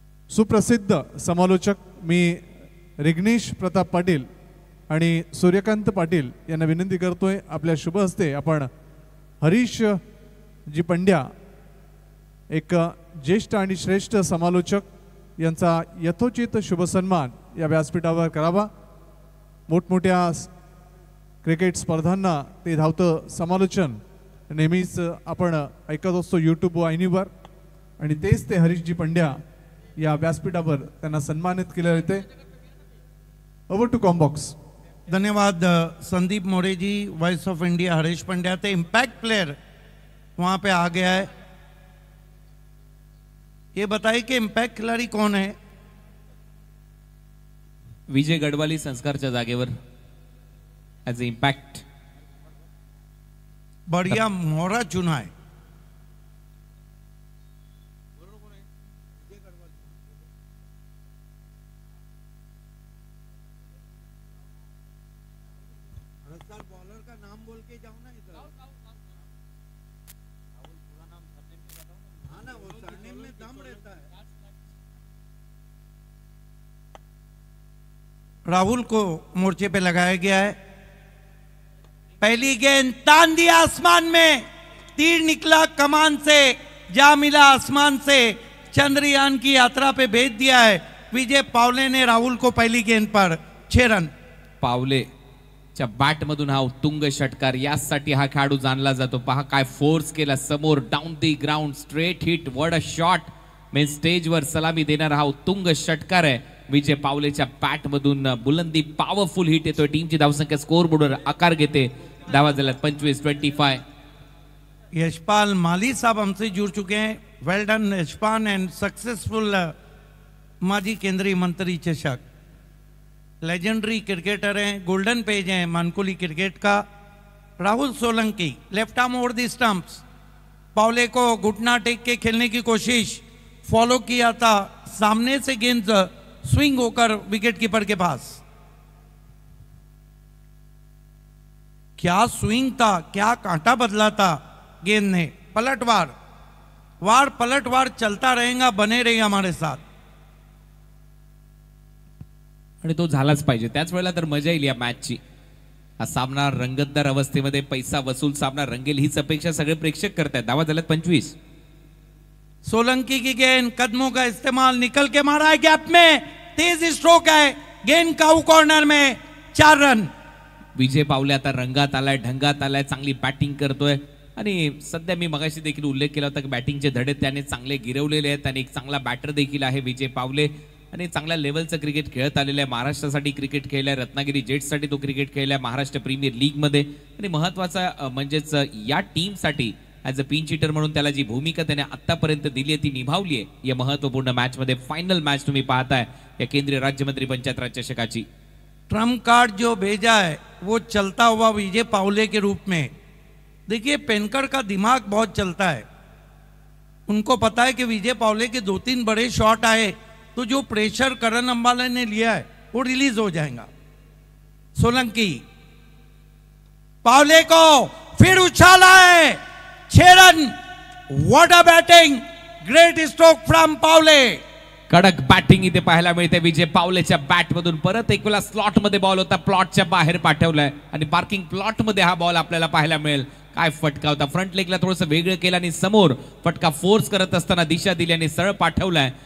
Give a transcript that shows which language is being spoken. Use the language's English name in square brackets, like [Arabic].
[Marathi] सुप्रसिद्ध समालोचक मी रिग्नेश प्रताप पाटील आणि सूर्यकांत पाटील यांना विनंती करतोय, आपल्या शुभ हस्ते आपण हरीश जी पंड्या, एक ज्येष्ठ आणि श्रेष्ठ समालोचक, यांचा यथोचित शुभ सन्मान या व्यासपीठावर करावा। मोठमोठ्या क्रिकेट स्पर्धांना ते धावतं समालोचन नेहमीच आपण ऐकत असतो यूट्यूब वाहिनीवर, आणि तेच ते हरीशजी पंड्या या व्यासपीठावर त्यांना सन्मानित केले येते. [English] Over to combox. [Hindi] धन्यवाद संदीप मोरे जी, voice of India Harish Pandya थे इम्पैक्ट प्लेयर वहां पे आ गया है. ये बताइए कि इम्पैक्ट खिलाड़ी कौन है? [Marathi] विजय गडवाली संस्कारच्या जागेवर ॲज अ इम्पॅक्ट. [Hindi] बढ़िया मोहरा चुना है. बॉलर का नाम बोल के जाओ ना इधर. हाँ ना, वो सरनेम में दम रहता है. राहुल को मोर्चे पे लगाया गया है. पहली गेंद तान दिया आसमान में, तीर निकला कमान से, जा मिला आसमान से, चंद्रयान की यात्रा पे भेज दिया है. विजय पावले ने राहुल को पहली गेंद पर 6 रन. [Marathi] पावलेच्या बॅट मधून हा उत्तुंग षटकार, यासाठी हा खेळाडू जाणला जातो. पहा काय फोर्स केला समोर, [English] Down the ground, straight hit, what a shot. [Marathi] Main स्टेजवर सलामी देणारा हा उत्तुंग षटकार आहे. विजय पावलेच्या बॅट मधून बुलंदी पॉवरफुल हिट येतोय. टीमची धावसंख्या स्कोर बोर्डवर आकार घेते. धावा झाल्यात 25-25. [Hindi] यशपाल माली साहब हमसे जुड़ चुके हैं. [English] well done Yashpal and successful [Hindi] माजी केंद्रीय मंत्री चषक. लेजेंडरी क्रिकेटर हैं, गोल्डन पेज हैं मानकुली क्रिकेट का. Rahul Solanki left arm over the stumps. Pawle को घुटना टेक के खेलने की कोशिश, फॉलो किया था, सामने से गेंद स्विंग होकर विकेट कीपर के पास. क्या स्विंग था, क्या कांटा बदला था गेंद ने. पलटवार वार पलटवार चलता रहेगा, बने रहिए हमारे साथ. [Marathi] आणि तो झालाच पाहिजे. त्याच वेळेला तर मजा येईल या मॅचची. हा सामना रंगतदार अवस्थेमध्ये पैसा वसूल सामना रंगेल हीच अपेक्षा सगळे प्रेक्षक करतायत. धावा झाल्यात 25. [Hindi] सोलंकी की गेंद, कदमों का इस्तेमाल, निकल के मारा है गैप में, तेज स्ट्रोक है, गेंद काऊ कॉर्नर में, 4 रन. [Marathi] विजय पावले आता रंगात आलाय, ढंगात आलाय, चांगली बॅटिंग करतोय. आणि सध्या मी मगाशी देखील उल्लेख केला होता की बॅटिंगचे धडे त्याने चांगले गिरवलेले आहेत. आणि एक चांगला बॅटर देखील आहे विजय पावले. आणि चांगल्या लेवलचं क्रिकेट खेळत आलेलं आहे. महाराष्ट्रासाठी क्रिकेट खेळलाय, रत्नागिरी जेट्ससाठी तो क्रिकेट खेळलाय, महाराष्ट्र प्रीमियर लीग मध्ये. आणि महत्वाचा म्हणजेच या टीमसाठी ॲज अ पिंच हिटर म्हणून त्याला जी भूमिका त्याने आतापर्यंत दिली आहे ती निभावली आहे या महत्वपूर्ण मॅच मध्ये. फायनल मॅच तुम्ही पाहताय या केंद्रीय राज्यमंत्री पंचायत राज चषकाची. [Hindi] ट्रम्प कार्ड जो भेजा है वो चलता हुआ विजय पावले के रूप में. देखिए पेनकर का दिमाग बहुत चलता है. उनको पता है कि विजय पावले के 2-3 बड़े शॉट आए तो जो प्रेशर करण अंबाला ने लिया है वो रिलीज हो जाएगा. सोलंकी पावले को फिर उछाला है, 6 run. [English] What a batting, great stroke from पावले. [Marathi] कडक बॅटिंग इथे पाहायला मिळते. विजय पावलेच्या बॅट मधून परत एक वेळा स्लॉट मध्ये बॉल होता, प्लॉटच्या बाहेर पाठवलाय आणि पार्किंग प्लॉट मध्ये हा बॉल आपल्याला पाहायला मिळेल. काय फटका होता, फ्रंट लेगला थोडंसं वेगळं केलं आणि समोर फटका फोर्स करत असताना दिशा दिली आणि सरळ पाठवलाय.